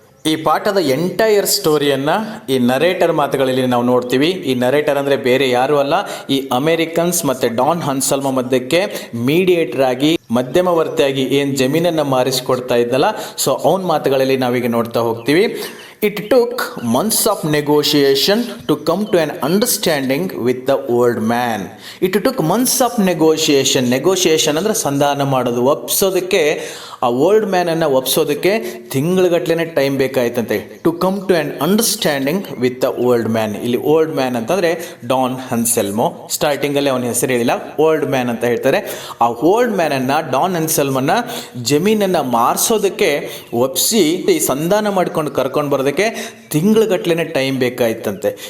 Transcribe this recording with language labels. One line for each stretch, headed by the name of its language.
Kannada: ಈ ಪಾಠದ ಎಂಟೈರ್ ಸ್ಟೋರಿಯನ್ನು ಈ ನರೇಟರ್ ಮಾತುಗಳಲ್ಲಿ ನಾವು ನೋಡ್ತೀವಿ. ಈ ನರೇಟರ್ ಅಂದರೆ ಬೇರೆ ಯಾರೂ ಅಲ್ಲ, ಈ ಅಮೇರಿಕನ್ಸ್ ಮತ್ತು ಡಾನ್ ಹಾನ್ಸೆಲ್ಮೋ ಮಧ್ಯಕ್ಕೆ ಮೀಡಿಯೇಟರ್ ಆಗಿ, ಮಧ್ಯಮವರ್ತಿಯಾಗಿ ಏನು ಜಮೀನನ್ನು ಮಾರಿಸಿಕೊಡ್ತಾ ಇದ್ದಲ್ಲ, ಸೊ ಅವನ ಮಾತುಗಳಲ್ಲಿ ನಾವೀಗ ನೋಡ್ತಾ ಹೋಗ್ತೀವಿ.
English: It took months of negotiation to come to an understanding with the old man. It took months of negotiation.
Kannada: Negotiation ಅಂದರೆ ಸಂಧಾನ ಮಾಡೋದು, ಒಪ್ಸೋದಕ್ಕೆ. ಆ old ಮ್ಯಾನನ್ನು ಒಪ್ಸೋದಕ್ಕೆ ತಿಂಗಳುಗಟ್ಟಲೆ time ಬೇಕಾಯ್ತಂತೆ.
English: To come to an understanding with the old man.
Kannada: ಇಲ್ಲಿ old man ಅಂತಂದರೆ Don ಹಾನ್ಸೆಲ್ಮೋ. ಸ್ಟಾರ್ಟಿಂಗಲ್ಲಿ ಅವನ ಹೆಸರು ಹೇಳಿಲ್ಲ, ಓಲ್ಡ್ ಮ್ಯಾನ್ ಅಂತ ಹೇಳ್ತಾರೆ. ಆ ಓಲ್ಡ್ ಮ್ಯಾನನ್ನು, ಡಾನ್ ಹಾನ್ಸೆಲ್ಮೋನ ಜಮೀನನ್ನು ಮಾರಿಸೋದಕ್ಕೆ ಒಪ್ಪಿಸಿ ಈ ಸಂಧಾನ ಮಾಡ್ಕೊಂಡು ಕರ್ಕೊಂಡು ಬರೋದಕ್ಕೆ ತಿಂಗಳುಗಟ್ಟಲೆ ಟೈಮ್ ಬೇಕಾಯ್ತಂತೆ.